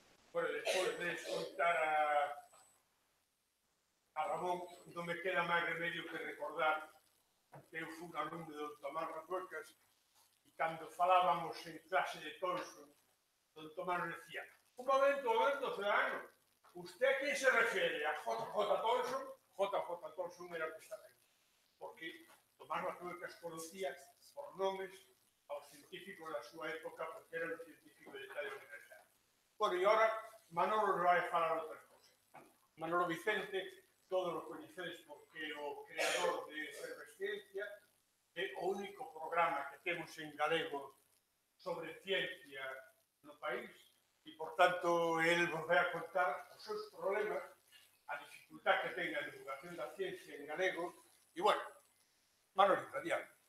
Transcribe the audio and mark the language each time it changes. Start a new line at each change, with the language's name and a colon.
Galician: Bueno, despois de escoitar a Ramón, non me queda máis remedio que recordar que eu fui un alumno do Tomás Rafuecas e cando falábamos en clase de Tolson, don Tomás decía:
Spanish: un momento, ciudadano, ¿usted a quién se refiere?
Galician: ¿A JJ Tolson? JJ Tolson era o que estaba aí. Porque Tomás Rafuecas conocía por nomes aos científicos da súa época, porque era un científico de talla universal. Bueno, e agora Manolo nos vai falar outra cosa. Manolo Vicente, todos o coñecedes porque é o creador de Efervesciencia, é o único programa que temos en galego sobre ciencia no país e, por tanto, el vos vai a contar os seus problemas, a dificultad que ten a divulgación da ciencia en galego e, bueno, Manolito, adiante.